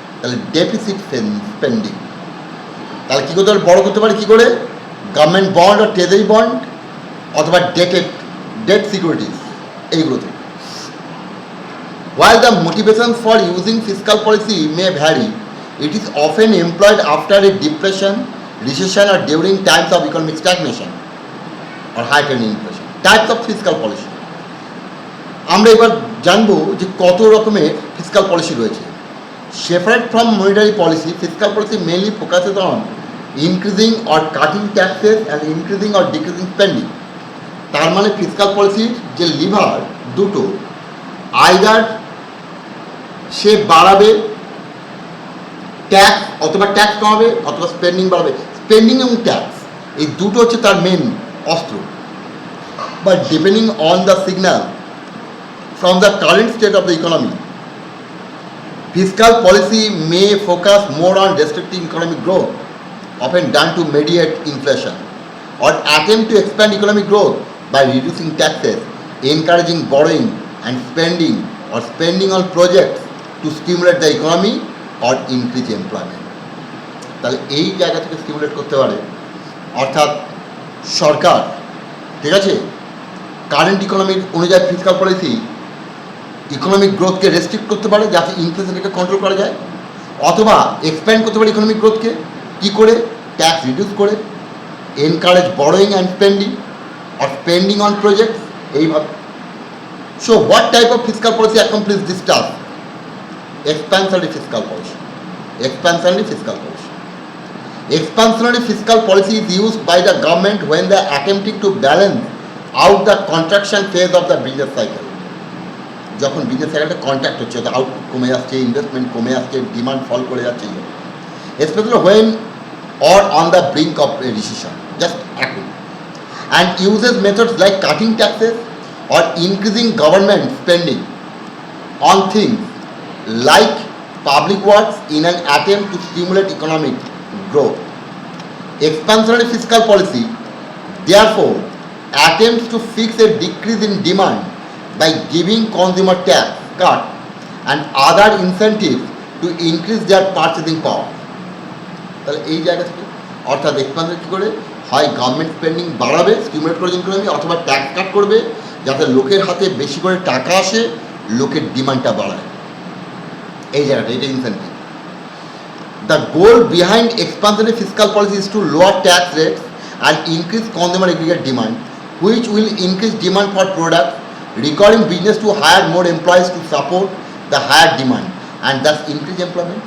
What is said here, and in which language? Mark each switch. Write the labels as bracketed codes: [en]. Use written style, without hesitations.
[bn] তাহলে deficit spending, তাহলে কী করতে পারে, বড় করতে পারে কী করে, গভর্নমেন্ট বন্ড আর ট্রেজারি বন্ড অথবা ডেট সিকিউরিটিস, এইগুলোতে। [en] While the motivation for using fiscal policy may vary, it is often employed after a depression, recession or during times of economic stagnation or heightened inflation. Types of fiscal policy. [bn] আমরা এবার জানবো যে কত রকমের fiscal policy রয়েছে। [en] Separate from monetary policy, fiscal policy mainly focuses on increasing or cutting taxes and increasing or decreasing spending. [bn] তার মানে fiscal পলিসির যে লিভার দুটো, আইদার সে বাড়াবে ট্যাক্স অথবা ট্যাক্স কমাবে অথবা স্পেন্ডিং বাড়াবে। স্পেন্ডিং এবং ট্যাক্স এই দুটো হচ্ছে তার মেন অস্ত্র। [en] But depending on the signal from the current state of the economy, fiscal policy may focus more on restricting economic growth, often done to mediate inflation, or attempt to expand economic growth by reducing taxes, encouraging borrowing and spending, or spending on projects to stimulate the economy or increase employment. [bn] তাহলে এই জায়গা থেকে stimulate করতে পারে, অর্থাৎ সরকার, ঠিক আছে, current ইকোনমির অনুযায়ী ফিসকাল পলিসি ইকোনমিক গ্রোথকে রেস্ট্রিক্ট করতে পারে যাতে ইনফ্লেশনকে কন্ট্রোল করা যায়, অথবা এক্সপ্যান্ড করতে পারে ইকোনমিক গ্রোথকে কী করে, ট্যাক্স রিডিউস করে, [en] encourage borrowing and spending [bn] আর spending on projects, এইভাবে। [en] So what type of fiscal policy accomplish this task? Expansionary fiscal policy. Expansionary fiscal policy. Expansionary fiscal policy is used by the government when they are attempting to balance out the contraction phase of the business cycle. [bn] যখন business সাইকেলটা contract হচ্ছে, output কমে যাচ্ছে, investment কমে যাচ্ছে, demand ফল করে যাচ্ছে, [en] especially when or on the brink of a recession, just এখন, and uses methods like cutting taxes or increasing government spending on things like public works in an attempt to stimulate economic growth. Expansionary fiscal policy therefore attempts to fix a decrease in demand by giving consumer tax cut and other incentives to increase their purchasing power. [bn] তাহলে এই জায়গা থেকে অর্থাৎ expansion কী করে হয় government spending বাড়াবে, stimulate করে economy, অথবা ট্যাক্স কাট করবে যাতে লোকের হাতে বেশি করে টাকা আসে, লোকের ডিমান্ডটা বাড়ায়। এই জায়গাটা এটা incentive. [en] The goal behind expansionary fiscal policy is to lower tax rates and increase consumer aggregate demand, which will increase demand for products, requiring business to hire more employees to support the higher demand and thus increase employment.